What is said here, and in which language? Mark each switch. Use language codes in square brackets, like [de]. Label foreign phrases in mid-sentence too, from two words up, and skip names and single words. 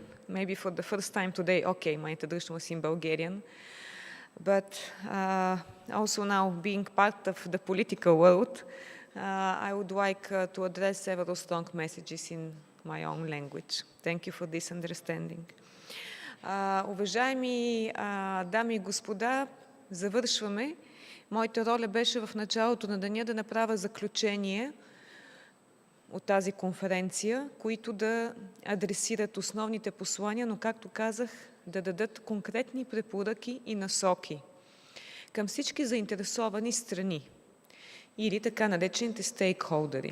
[en] Maybe for the first time today, okay, my introduction was in Bulgarian. But also now being part of the political world, I would like to address several strong messages in my own language. Thank you for this understanding. [bg] Уважаеми дами и господа, завършваме. Моята роля беше в началото на деня да направя заключение от тази конференция, които да адресират основните послания, но както казах, да дадат конкретни препоръки и насоки към всички заинтересовани страни или така наречените стейкхолдери.